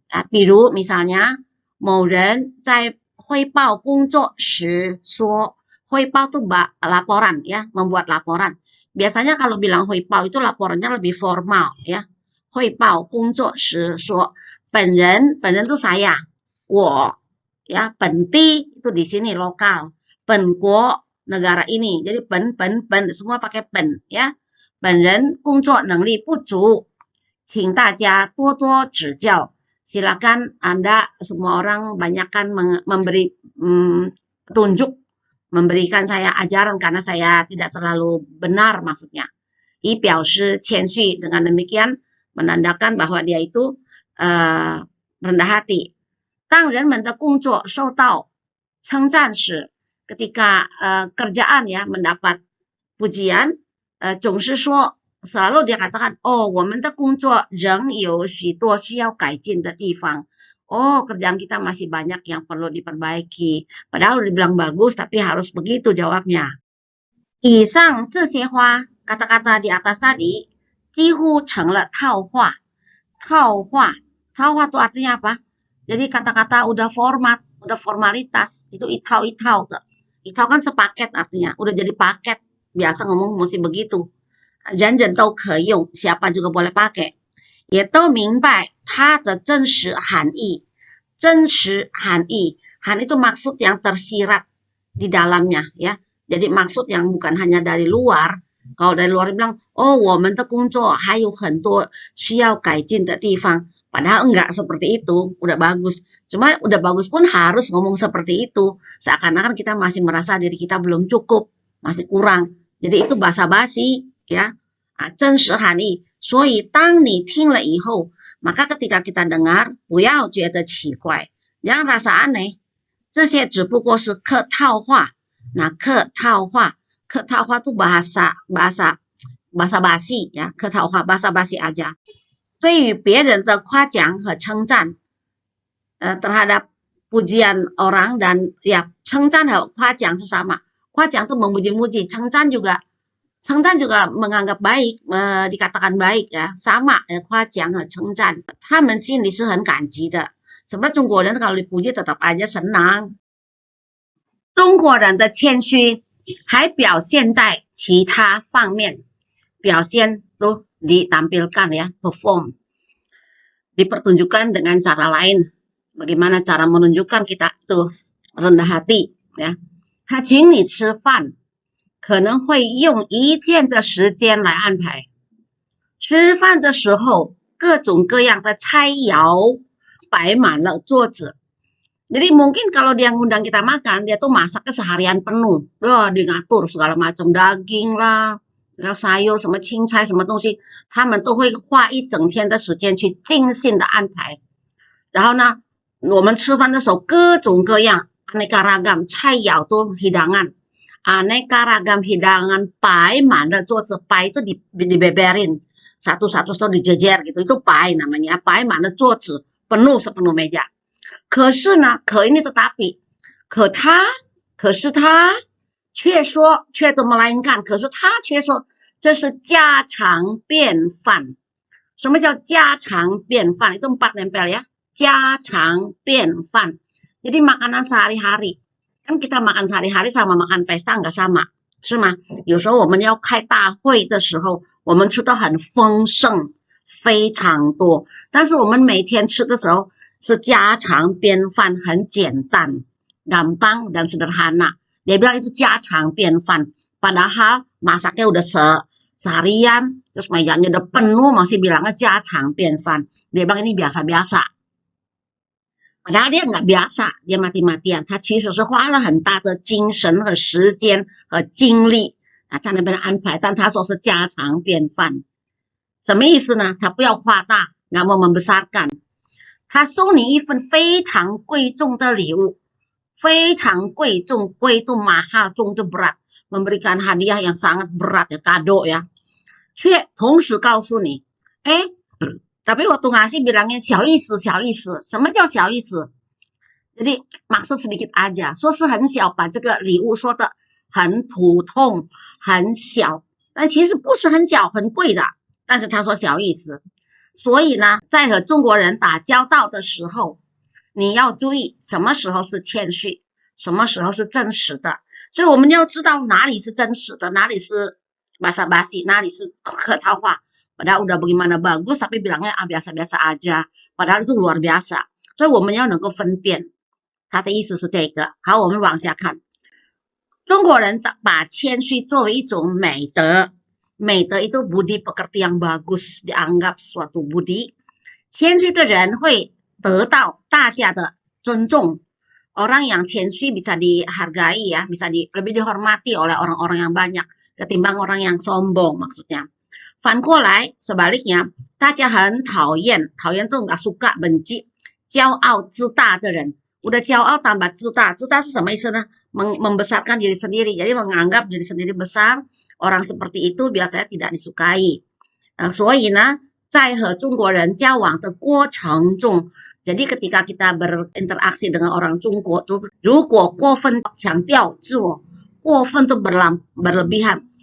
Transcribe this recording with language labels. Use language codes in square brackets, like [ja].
[zh] 比如 misalnya, 某人在汇报工作时说, 汇报 [id] itu laporan, ya, membuat laporan. Biasanya kalau bilang 汇报 itu laporannya lebih formal, ya. [zh] 汇报工作时说, [id] 本人 itu saya, 我, ya, 本地 itu di sini lokal, 本国 negara ini. Jadi 本 semua pakai 本, ya. [zh] 本人工作能力不足，请大家多多指教. [id] Silakan Anda semua orang banyakkan memberi petunjuk, memberikan saya ajaran karena saya tidak terlalu benar maksudnya. [zh] 以表示谦虚, [id] dengan demikian menandakan bahwa dia itu rendah hati. [zh] 当人们的工作受到称赞时, [id] ketika kerjaan, ya, mendapat pujian, [zh] 总是说, [id] selalu dia katakan, [zh] oh, 我们的工作仍有许多需要改进的地方. [id] Oh, kerjaan kita masih banyak yang perlu diperbaiki. Padahal dibilang bagus, tapi harus begitu jawabnya. [zh] 以上这些话, [id] kata-kata di atas tadi, [zh] 几乎成了套话. [id] 套话itu artinya apa? Jadi kata-kata udah format, udah formalitas, itu itau-itau. Itau kan sepaket artinya, udah jadi paket. Biasa ngomong mesti begitu. [zh] 人人都可以用, [id] siapa juga boleh pakai. [zh] 也都明白它的真实含义. [id] 真实含义, han itu maksud yang tersirat di dalamnya, ya. Jadi maksud yang bukan hanya dari luar. Kalau dari luar bilang, oh, [zh] 我们的工作还有很多需要改进的地方. [id] Padahal enggak seperti itu, udah bagus. Cuma udah bagus pun harus ngomong seperti itu. Seakan-akan kita masih merasa diri kita belum cukup, masih kurang. Jadi itu basa-basi, ya. 真实含义. [zh] 所以当你听了以后, [id] maka ketika kita dengar, [zh] 不要觉得奇怪, [id] jangan rasa aneh. [zh] 这些只不过是客套话. [id] Nah, 客套话itu bahasa basi, ya. 客套话 bahasa basi aja. [zh] 对于别人的夸奖和称赞, terhadap [id] pujian orang dan ya [zh] 称赞和夸奖是 [id] sama. [zh] 夸奖 [id] itu memuji-muji, [zh] 称赞 [id] juga menganggap baik, dikatakan baik ya, sama ya, [zh] 夸奖和称赞，他们心里是很感激的。 [id] Sebenarnya 中国人 kalau dipuji tetap aja senang. [zh] 中国人的谦虚还表现在其他方面， [id] 表现 tuh ditampilkan ya, perform, dipertunjukkan dengan cara lain. Bagaimana cara menunjukkan kita itu rendah hati ya. [zh] 他请你吃饭，可能会用一天的时间来安排。吃饭的时候，各种各样的菜肴摆满了桌子。 [id] Jadi mungkin kalau dia ngundang kita makan, dia tuh masaknya seharian penuh. Dia ngatur segala macam daging lah, sayur [zh] 什么青菜什么东西，他们都会花一整天的时间去精心的安排。然后呢，我们吃饭的时候各种各样 [id] aneka ragam [zh] 菜肴 [id] tuh hidangan. Aneka ragam hidangan [zh] 摆满了桌子， [id] 摆 itu dibeberin satu-satu tuh dijejer gitu, itu 摆 namanya, 摆满了桌子，penuh sepenuh meja. [zh] 可是呢，可 [id] ini tetapi, [zh] 可是他却说，却 [id] itu melainkan, [zh] 可是他却说这是家常便饭。什么叫家常便饭？ [id] itu 4 nempel ya, 家常便饭。 Jadi makanan sehari-hari. Kan kita makan sehari-hari sama makan pesta nggak sama, [zh] 是吗？有时候我们要开大会的时候，我们吃的很丰盛，非常多。但是我们每天吃的时候是家常便饭，很简单， [id] gampang dan sederhana. Dia bilang itu 家常便饭. Padahal masaknya udah seharian, terus mejanya udah penuh, masih bilangnya 家常便饭. Dia bilang ini biasa-biasa. Padahal dia nggak biasa, dia mati-matian. [zh] 他其实是花了很大的精神和时间和精力在那边安排，但他说是家常便饭。什么意思呢？他不要夸大， [id] nggak mau membesarkan. [zh] 他送你一份非常贵重的礼物，非常贵重，贵 itu mahal, 重 itu berat, [id] memberikan hadiah yang sangat berat ya, kado ya. [zh] 却同时告诉你， [id] tapi waktu ngasih bilangnya [zh] 小意思，小意思。什么叫小意思？ [id] Jadi maksud sedikit aja， [zh] 说是很小，把这个礼物说的很普通，很小，但其实不是很小，很贵的，但是他说小意思。所以呢，在和中国人打交道的时候，你要注意什么时候是谦虚，什么时候是真实的。所以我们要知道哪里是真实的，哪里是basa-basi， 哪里是客套话。 [id] Padahal udah bagaimana bagus, tapi bilangnya biasa-biasa aja. Padahal itu luar biasa. [zh] 所以我们要能够分辨。他的意思是这个。好，我们往下看。中国人把谦虚作为一种美德。 [id] 美德 itu budi pekerti yang bagus, dianggap suatu budi. [zh] 谦虚的人会得到大家的尊重. [id] Orang yang 谦虚 bisa dihargai ya, bisa lebih dihormati oleh orang-orang yang banyak ketimbang orang yang sombong maksudnya. [zh] 反过来 sebaliknya, 大家很讨厌 [id] itu nggak suka, benci [zh] 骄傲自大的人. Udah 骄傲 tambah 自大 是什么意思呢？ [id] membesarkan diri sendiri, jadi menganggap diri sendiri besar. Orang seperti itu biasanya tidak disukai. [zh] 所以呢，在和中国人交往的过程中， [id] jadi ketika kita berinteraksi dengan orang 中国 tuh, [zh] 如果过分强调自我， 过分 [id] tuh berlebihan.